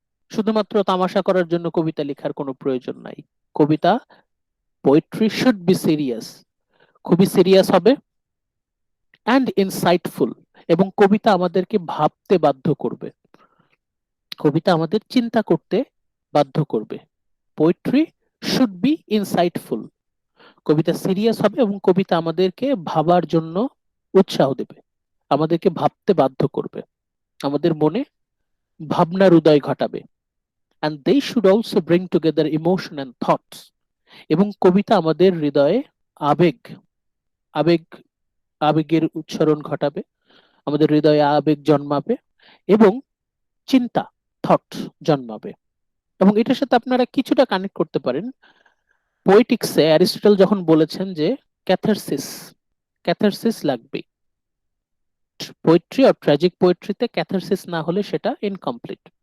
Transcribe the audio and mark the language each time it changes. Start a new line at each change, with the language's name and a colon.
Bangla: শুধুমাত্র তামাশা করার জন্য কবিতা লেখার কোনো প্রয়োজন নাই। কবিতা,
English: poetry should be serious,
Bangla: খুবই সিরিয়াস হবে, অ্যান্ড ইনসাইটফুল, এবং কবিতা আমাদেরকে ভাবতে বাধ্য করবে, কবিতা আমাদের চিন্তা করতে বাধ্য করবে।
English: poetry should be insightful,
Bangla: Kabita serious হবে এবং কবিতা আমাদেরকে ভাবার জন্য উৎসাহ দেবে, আমাদেরকে ভাবতে বাধ্য করবে, আমাদের মনে ভাবনার উদয় ঘটাবে,
English: and they should also bring together emotion and thoughts.
Bangla: এবং কবিতা আমাদের হৃদয়ে আবেগ আবেগ আবেগের উচ্চারণ ঘটাবে, আমাদের হৃদয়ে আবেগ জন্মাবে এবং চিন্তা থট জন্মাবে। এবং এটার সাথে আপনারা কিছুটা কানেক্ট করতে পারেন পোয়েটিক্সে অ্যারিস্টটল যখন বলেছেন যে ক্যাথারসিস ক্যাথারসিস লাগবে, পোয়েট্রি আর ট্র্যাজিক পোয়েট্রিতে ক্যাথারসিস না হলে সেটা ইনকমপ্লিট।